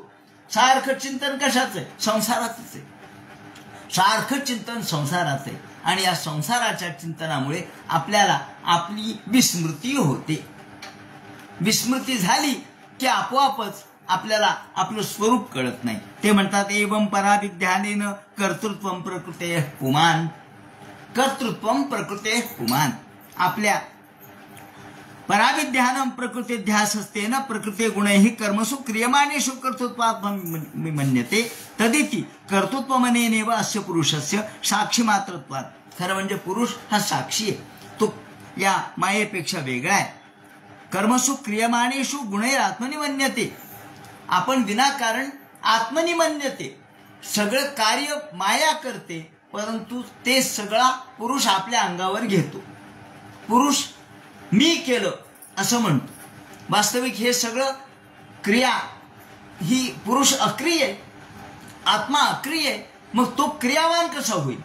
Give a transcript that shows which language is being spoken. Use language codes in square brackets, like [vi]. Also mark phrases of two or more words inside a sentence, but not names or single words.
[mr] सारखं चिंतन कशाचं आहे? संसाराचंच आहे. सारखं चिंतन संसाराचं आहे आणि या संसाराच्या चिंतनामुळे आपल्याला आपली विस्मृती होते. विस्मृती झाली की आपोआपच आपल्याला आपलं स्वरूप कळत नाही. ते म्हणतात [sa] एवं पराभिध्यानेन कर्तृत्वं प्रकृते पुमान. कर्तृत्वं प्रकृते पुमान. [mr] आपल्या पराभिध्यानं प्रकृती ध्यास असते [sa] न प्रकृती गुणैहि कर्मसु क्रियमाणेषु कर्तृत्वात् मन्यते तदिति कर्तृत्वमनेनेव अस्य पुरुषस्य साक्षी मात्रत्वात्. [mr] खरं म्हणजे पुरुष हा साक्षी आहे, तो या मायेपेक्षा वेगळा आहे. [sa] कर्मसु क्रियमाणेषु गुणैरात्मनि मन्यते. [mr] आपण विनाकारण [sa] आत्मनि मन्यते. [mr] सगळं कार्य माया करते, परंतु ते सगळा पुरुष आपल्या अंगावर घेतो. पुरुष मी केलं असं म्हणतो. वास्तविक हे सगळं क्रिया ही पुरुष अक्रिय आहे, आत्मा अक्रिय आहे, मग तो क्रियावान कसा होईल?